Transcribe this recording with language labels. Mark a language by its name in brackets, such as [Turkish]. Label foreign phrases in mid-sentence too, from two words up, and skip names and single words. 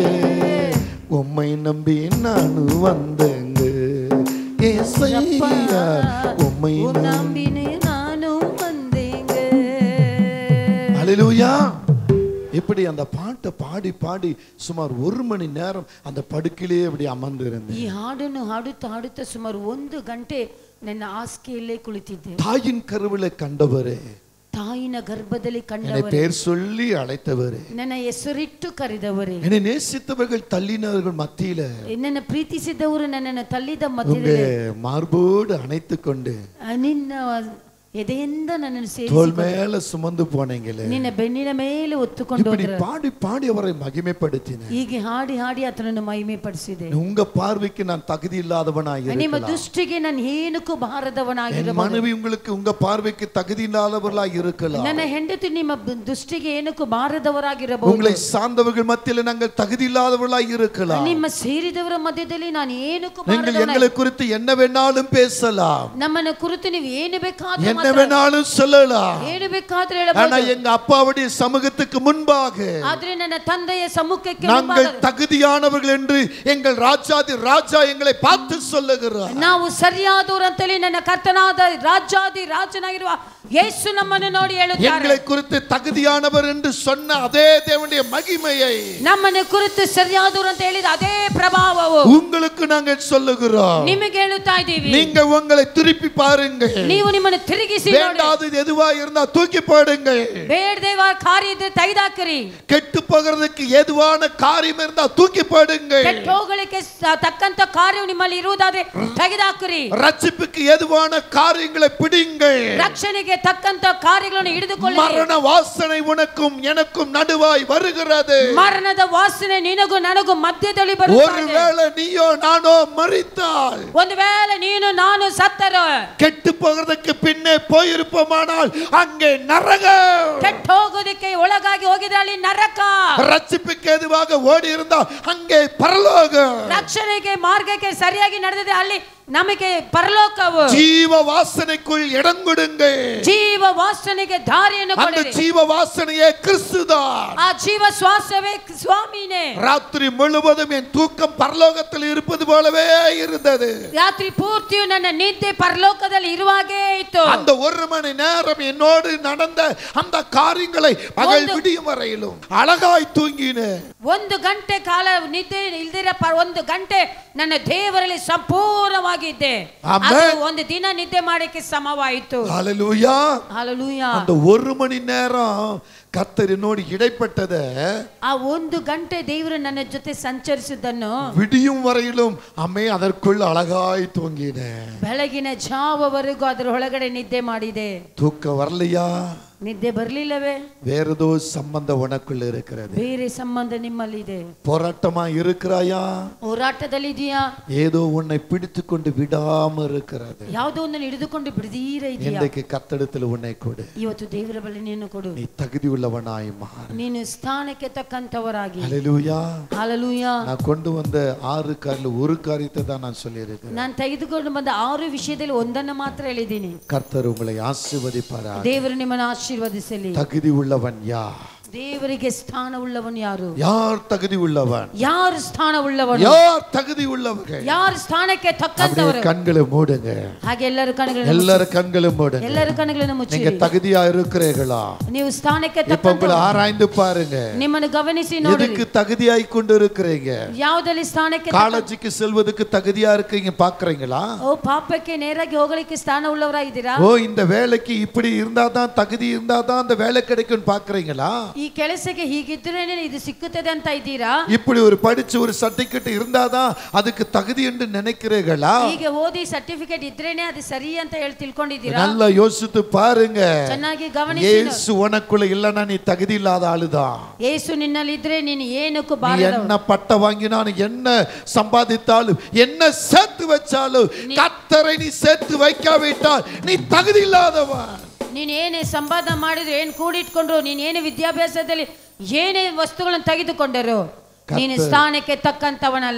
[Tamil] உம்மை நம்பி நானு வந்தேங்க ஏசையா, உம்மை நம்பி நானும் வந்தேங்க. அல்லேலூயா. இப்படி அந்த பாட்டை பாடி பாடி சுமார் 1 மணி நேரம் அந்த படுக்கையிலே அப்படி ಅಮರ್ந்து இருந்தேன். [Kannada] ಈ ಹಾಡನ್ನು ಹಾಡುತ್ತಾ ಸುಮಾರು 1 ಗಂಟೆ ನನ್ನ ಹಾಸಿಗೆಯಲ್ಲೇ ಕುಳಿತಿದ್ದೆ. [Tamil] தாயின் கருவிலே கண்டவரே, [Kannada] ತಾಯಿನ ಗರ್ಭದಲ್ಲಿ ಕಂಡವರೇ, [Tamil] என்னை பேர் சொல்லி அழைத்தவரே, [Kannada] ನನ್ನ ಹೆಸರಿಟ್ಟು ಕರೆದವರೇ, [Tamil] என்னை நேசித்தவர்கள் தள்ளினவர்கள் மத்தியில [Kannada] ನನ್ನ ಪ್ರೀತಿಸಿದವರು ನನ್ನನ್ನು ತಳ್ಳಿದ [Tamil] உங்க [Kannada] ಮಧ್ಯದಲ್ಲಿ [Tamil] மார்போடு அணைத்து கொண்டு [Kannada] ನಿನ್ನ ಎದೆಯಿಂದ ನನ್ನನ್ನು [Tamil] தோள் [Kannada] ಸೇರಿಸಿ [Tamil] மேல சுமந்து போனீங்களே. [Kannada] ನಿನ್ನ ಬೆನ್ನಿನ ಮೇಲೆ ಹೊತ್ತುಕೊಂಡು [Tamil] இப்படி [Kannada] ಹೋದ್ರು. [Tamil] பாடி பாடி அவரை மகிமைப்படுத்தினேன். [Kannada] ಹೀಗೆ ಹಾಡಿ ಹಾಡಿ ಆತನನ್ನು ಮಹಿಮೆ ಪಡಿಸಿದೆ. [Tamil] உங்க பார்வைக்கு நான் தகுதி இல்லாதவனாய் [Kannada] ನಿಮ್ಮ [Tamil] இருக்கலாம். [Kannada] ದೃಷ್ಟಿಗೆ ನಾನು ಏನಕ್ಕೂ ಬಾರದವನಾಗಿರಬಹುದು. [Tamil] என் மனைவி உங்களுக்கு உங்க பார்வைக்கு தகுதி இல்லாதவர்களாய் இருக்கலாம். [Kannada] ನನ್ನ ಹೆಂಡತಿ ನಿಮ್ಮ ದೃಷ್ಟಿಗೆ ಏನಕ್ಕೂ ಬಾರದವರಾಗಿರಬಹುದು. [Tamil] உங்களை சார்ந்தவர்கள் மத்தியில நாங்கள் தகுதி இல்லாதவர்களாய் இருக்கலாம். [Kannada] ನಿಮ್ಮ ಸೇರಿದವರ ಮಧ್ಯದಲ್ಲಿ ನಾನು ಏನಕ್ಕೂ [Tamil] நீங்கள் எங்களை குறித்து என்ன வேணாலும் பேசலாம், [Kannada] ನಮ್ಮನ್ನ ಕುರಿತು ನೀವು ಏನು ಬೇಕಾದ್ರೂ [Tamil] என்ன வேணாலும் சொல்லலாம். [Kannada] ಏನು ಬೇಕಾದ್ರೂ [Tamil] ஆனா [Kannada] ಹೇಳಬಹುದು. [Tamil] எங்க அப்பாவுடைய சமூகத்துக்கு முன்பாக [Kannada] ಆದ್ರೆ ನನ್ನ ತಂದೆಯ ಸಮ್ಮುಖಕ್ಕೆ [Tamil] நாங்கள் தகுதியானவர்கள் என்று எங்கள் ராஜாதி ராஜா எங்களை பார்த்து சொல்லுகிறார். [Kannada] ನಾವು ಸರಿಯಾದವರು ಅಂತೇಳಿ ನನ್ನ ಕರ್ತನಾದ ರಾಜಾದಿ ರಾಜನಾಗಿರುವ ಯೇಸು ನಮ್ಮನ್ನು ನೋಡಿ ಹೇಳುತ್ತಾರೆ. [Tamil] எங்களை குறித்து தகுதியானவர் என்று சொன்ன அதே தேவனுடைய மகிமையை [Kannada] ನಮ್ಮನ್ನು ಕುರಿತು ಸರಿಯಾದವರು ಅಂತ ಹೇಳಿದ ಅದೇ ಪ್ರಭಾವವು [Tamil] உங்களுக்கு நாங்கள் சொல்லுகிறோம். [Kannada] ನಿಮಗೆ ಹೇಳುತ್ತಾ ಇದ್ದೀವಿ. [Tamil] நீங்க உங்களை திருப்பி பாருங்க. [Kannada] ನೀವು ನಿಮ್ಮನ್ನು ತಿರುಗಿಸಿ ನೋಡಿ. [Tamil] வேண்டாதது எதுவா இருந்தா தூக்கி போடுங்க. [Kannada] ಬೇಡದೇವ ಕಾರ್ಯ ಇದ್ರೆ ತೆಗೆದಾಕಿರಿ. [Tamil] கெட்டு போகிறதுக்கு எதுவான காரியம் இருந்தா தூக்கி போடுங்க. [Kannada] ಕೆಟ್ಟ ಹೋಗಲಿಕ್ಕೆ ತಕ್ಕಂತ ಕಾರ್ಯವು ನಿಮ್ಮಲ್ಲಿ ಇರುವುದಾದ್ರೆ ತೆಗೆದಾಕಿರಿ. [Tamil] ரட்சிப்புக்கு எதுவான காரியங்களை பிடிங்க. [Kannada] ರಕ್ಷಣೆಗೆ ತಕ್ಕಂತ ಕಾರ್ಯಗಳನ್ನು ಹಿಡಿದುಕೊಳ್ಳಿ. [Tamil] மரண வாசனை உனக்கும் எனக்கும் நடுவாய் வருகிறது. [Kannada] ಮರಣದ ವಾಸನೆ ನಿನಗೂ ನನಗೂ ಮಧ್ಯದಲ್ಲಿ ಬರುತ್ತದೆ. [Tamil] ஒருவேளை நீயோ நானோ மரித்தால், [Kannada] ಒಂದು ವೇಳೆ ನೀನು ನಾನು ಸತ್ತರು, [Tamil] கெட்டு போகிறதுக்கு பின்னே போயிருப்போமானால் அங்கே நரகம். [Kannada] ಕೆಟ್ಟ ಹೋಗೋದಕ್ಕೆ ಒಳಗಾಗಿ ಹೋಗಿದ್ರೆ ಅಲ್ಲಿ ನರಕ. [Tamil] ரட்சிப்புக்கு எதுவாக ஓடி இருந்தால் அங்கே பரலோகம். [Kannada] ರಕ್ಷಣೆಗೆ ಮಾರ್ಗಕ್ಕೆ ಸರಿಯಾಗಿ ನಡೆದಿದೆ ಅಲ್ಲಿ ನಮಗೆ ಪರಲೋಕವು. [Tamil] ஜீவ வாசனைக்குள் இடம் கொடுங்க. [Kannada] ಜೀವ ವಾಸನೆಗೆ ದಾರಿಯನ್ನು [Tamil] அந்த [Kannada] ಕೊಡಿರಿ. [Tamil] ஜீவ வாசனையே கிறிஸ்துதான். [Kannada] ಆ ಜೀವ ಶ್ವಾಸವೇ ಸ್ವಾಮಿನೇ. [Tamil] ராத்திரி முழுவதும் என் தூக்கம் பரலோகத்தில் இருப்பது போலவே இருந்தது. [Kannada] ರಾತ್ರಿ ಪೂರ್ತಿಯು ನನ್ನ ನಿದ್ದೆ ಪರಲೋಕದಲ್ಲಿ ಇರುವಾಗೇ ಇತ್ತು. [Tamil] அந்த 1 மணி நேரம் என்னோடு நடந்த அந்த காரியங்களை பகல் விடியும் வரையிலும் அழகாய் தூங்கினேன். [Kannada] 1 ಗಂಟೆ ಕಾಲ ನಿದ್ದೆ ಇಲ್ದಿರ 1 ಗಂಟೆ ನನ್ನ ದೇವರಲ್ಲಿ ಸಂಪೂರ್ಣವಾಗಿದ್ದೆ. ಅದು ಒಂದು ದಿನ ನಿದ್ದೆ ಮಾಡಕ್ಕೆ ಸಮವಾಯಿತು. [Tamil] ஹல்லேலூயா. [Kannada] ಹಲ್ಲೆಲೂಯಾ. [Tamil] அந்த 1 மணி நேரம் கர்த்தர் என்னோடு இடைப்பட்டத, [Kannada] ಆ 1 ಗಂಟೆ ದೇವರು ನನ್ನ ಜೊತೆ ಸಂಚರಿಸಿದ್ದನ್ನು [Tamil] விடியும் வரையிலும் அம்மே அதற்குள் அழகாய் தூங்கினேன். [Kannada] ಬೆಳಗಿನ ಜಾವವರೆಗೂ ಅದರ ಒಳಗಡೆ ನಿದ್ದೆ ಮಾಡಿದೆ. [Tamil] தூக்கம் வரலையா? [Kannada] ನಿದ್ದೆ ಬರಲಿಲ್ಲವೇ? [Tamil] வேறதோ சம்பந்தம் உனக்குள்ள இருக்கிறது. [Kannada] ಬೇರೆ ಸಂಬಂಧ ನಿಮ್ಮಲ್ಲಿ ಇದೆ. [Tamil] போராட்டமா இருக்கிறாயா? [Kannada] ಹೋರಾಟದಲ್ಲಿ ಇದೆಯಾ? [Tamil] ஏதோ உன்னை பிடித்து கொண்டு விடாம இருக்கிறது. [Kannada] ಯಾವುದೋ ಒಂದನ್ನು ಹಿಡಿದುಕೊಂಡು ಬಿಡದೀರ ಇದೆಯಾ? [Tamil] இன்றைக்கு கர்த்தரிடத்தில் உன்னை கொடு. [Kannada] ಇವತ್ತು ದೇವರ ಬಳಿ ನೀನು ಕೊಡು. [Tamil] நீ தகுதி உள்ளவனாய் மாறு. [Kannada] ನೀನು ಸ್ಥಾನಕ್ಕೆ ತಕ್ಕಂತವರಾಗಿ. [Tamil] ஹல்லேலூயா. [Kannada] ಹಲ್ಲೆಲೂಯಾ. [Tamil] நான் கொண்டு வந்த 6 காரியத்துல ஒரு காரியத்தை தான் நான் சொல்லி இருக்கிறேன். [Kannada] ನಾನು ತೆಗೆದುಕೊಂಡು ಬಂದ 6 ವಿಷಯದಲ್ಲಿ ಒಂದನ್ನು ಮಾತ್ರ ಹೇಳಿದ್ದೀನಿ. [Tamil] கர்த்தர் உங்களை ஆசீர்வதிப்பாராக. [Kannada] ದೇವರು ನಿಮ್ಮನ್ನು ಆಶೀರ್ವದಿಸಲಿ. [Tamil] தகுதி உள்ளவன் யார்? [Kannada] ದೇವರಿಗೆ ಸ್ಥಾನ ಉಳ್ಳವನು ಯಾರು? [Tamil] யார் தகுதி உள்ளவன்? [Kannada] ಯಾರು ಸ್ಥಾನ ಉಳ್ಳವನು? [Tamil] யார் தகுதி உள்ளவர்கள்? [Kannada] ಯಾರು ಸ್ಥಾನಕ್ಕೆ ತಕ್ಕಂತವರು? [Tamil] கண்களை மூடுங்க. [Kannada] ಹಾಗೆ ಎಲ್ಲರೂ ಕಣ್ಣುಗಳನ್ನು [Tamil] எல்லாரும் கண்களை மூடுங்க. [Kannada] ಎಲ್ಲರೂ ಕಣ್ಣುಗಳನ್ನು ಮುಚ್ಚಿ. [Tamil] நீங்க தகுதியா இருக்கிறீர்களா? [Kannada] ನೀವು ಸ್ಥಾನಕ್ಕೆ [Tamil] இப்ப உங்களை [Kannada] ತಕ್ಕಂತವರು [Tamil] ஆராய்ந்து பாருங்க. [Kannada] ನಿಮ್ಮನ್ನು ಗಮನಿಸಿ ನೋಡಿ. [Tamil] எதுக்கு தகுதியாய் கொண்டு இருக்கிறீங்க? [Kannada] ಯಾವುದಲ್ಲಿ ಸ್ಥಾನಕ್ಕೆ [Tamil] காலேஜுக்கு செல்வதற்கு தகுதியா இருக்கீங்க பாக்குறீங்களா? [Kannada] ಓ ಪಾಪಕ್ಕೆ ನೇರಾಗಿ ಹೋಗಲಿಕ್ಕೆ ಸ್ಥಾನ ಉಳ್ಳವರಾಗಿದ್ದೀರಾ? [Tamil] ஓ இந்த வேலைக்கு இப்படி இருந்தாதான் தகுதி இருந்தாதான் அந்த வேலை கிடைக்கும் பாக்குறீங்களா? [Kannada] ಈ ಕೆಲಸಕ್ಕೆ ಹೀಗಿದ್ರೇನೆ ಇದು ಸಿಕ್ಕುತ್ತದೆ ಅಂತ ಇದ್ದೀರಾ? [Tamil] இப்படி ஒரு படிச்சு ஒரு சர்டிபிகேட் இருந்தாதான் அதுக்கு தகுதி என்று நினைக்கிறீர்களா? [Kannada] ಹೀಗೆ ಓದಿ ಸರ್ಟಿಫಿಕೇಟ್ ಇದ್ರೇನೆ ಅದು ಸರಿ ಅಂತ ಹೇಳಿ ತಿಳ್ಕೊಂಡಿದ್ದೀರಾ? [Tamil] நல்லா யோசித்து பாருங்க. [Kannada] ಚೆನ್ನಾಗಿ ಗಮನಿಸಿ. [Tamil] ಯೇಸು உனக்குள்ள இல்லனா நீ தகுதி இல்லாத ஆளுதான். [Kannada] ಯೇಸು ನಿನ್ನಲ್ಲಿ ಇದ್ರೆ ನೀನು ಏನಕ್ಕೂ [Tamil] நீ [Kannada] ಬಾರದವನು. [Tamil] என்ன பட்ட வாங்கினாலும் என்ன சம்பாதித்தாலும் என்ன சேர்த்து வச்சாலும் கர்த்தரை நீ சேர்த்து வைக்காவிட்டால் நீ தகுதி இல்லாதவன். [Kannada] ನೀನು ಏನೇ ಸಂಪಾದನೆ ಮಾಡಿದ್ರು, ಏನು ಕೂಡಿಟ್ಕೊಂಡ್ರು, ನೀನು ಏನೇ ವಿದ್ಯಾಭ್ಯಾಸದಲ್ಲಿ ಏನೇ ವಸ್ತುಗಳನ್ನು ತೆಗೆದುಕೊಂಡರು, ನೀನು ಸ್ಥಾನಕ್ಕೆ ತಕ್ಕಂತವನಲ್ಲ.